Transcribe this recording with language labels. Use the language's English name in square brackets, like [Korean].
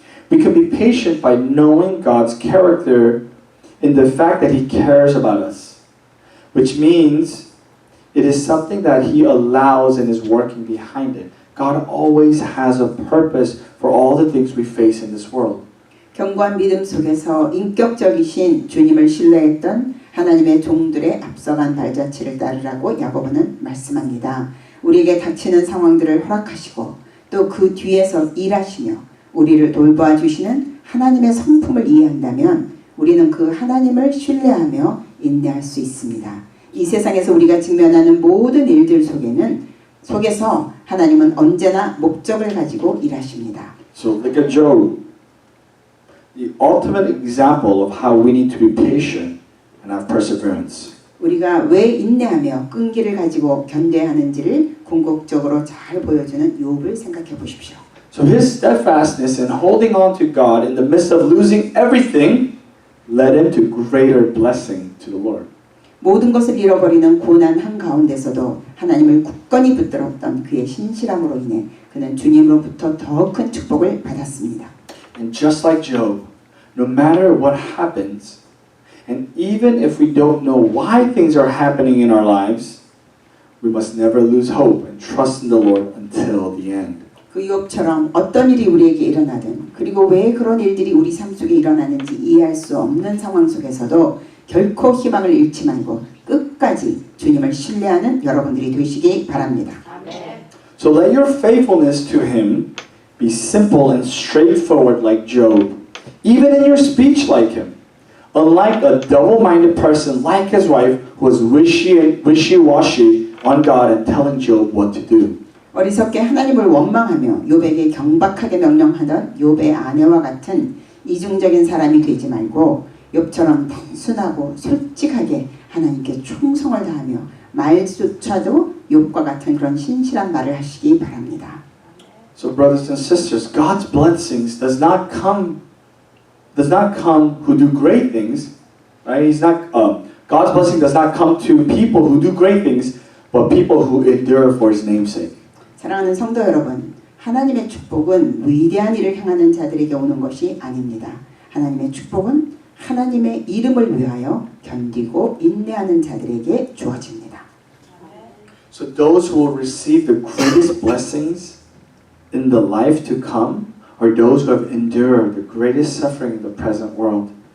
[English] We can be patient by knowing God's character in the fact that He cares about us, which means it is something that He allows and is working behind it. God always has a purpose for all the things we face in this world. [Korean] 견고한 믿음 속에서 인격적이신 주님을 신뢰했던 하나님의 종들의 앞서간 발자취를 따르라고 야고보는 말씀합니다. 우리에게 닥치는 상황들을 허락하시고 또 그 뒤에서 일하시며 우리를 돌보아 주시는 하나님의 성품을 이해한다면 우리는 그 하나님을 신뢰하며 인내할 수 있습니다. 이 세상에서 우리가 직면하는 모든 일들 속에서 하나님은 언제나 목적을 가지고 일하십니다. [English] So look at Job, the ultimate example of how we need to be patient and have perseverance. [Korean] 우리가 왜 인내하며 끈기를 가지고 견뎌야 하는지를 궁극적으로 잘 보여주는 욥을 생각해 보십시오. [English] So his steadfastness in holding on to God in the midst of losing everything led him to greater blessing to the Lord. [Korean] 모든 것을 잃어버리는 고난 한가운데서도 하나님을 굳건히 붙들었던 그의 신실함으로 인해 그는 주님으로부터 더 큰 축복을 받았습니다. [English] And just like Job, no matter what happens, and even if we don't know why things are happening in our lives, we must never lose hope and trust in the Lord until the end. [Korean] 그 욥처럼 어떤 일이 우리에게 일어나든 그리고 왜 그런 일들이 우리 삶 속에 일어나는지 이해할 수 없는 상황 속에서도 결코 희망을 잃지 말고 끝까지 주님을 신뢰하는 여러분들이 되시기 바랍니다. [English] So let your faithfulness to him be simple and straightforward like Job, even in your speech like him. Unlike a double-minded person like his wife who was wishy-washy on God and telling Job what to do. [Korean] 어리석게 하나님을 원망하며 욥에게 경박하게 명령하던 욥의 아내와 같은 이중적인 사람이 되지 말고 욥처럼 단순하고 솔직하게 하나님께 충성을 다하며 말조차도 욥과 같은 그런 신실한 말을 하시기 바랍니다. [English] So brothers and sisters, God's blessings does not come who do great things, right? God's blessing does not come to people who do great things, but people who endure for His name's sake. [Korean] 사랑하는 성도 여러분, 하나님의 축복은 위대한 일을 행하는 자들에게 오는 것이 아닙니다. 하나님의 축복은 하나님의 이름을 위하여 견디고 인내하는 자들에게 주어집니다. [English] So those who will receive the greatest blessings in the life to come are those who have endured the greatest suffering in the present world.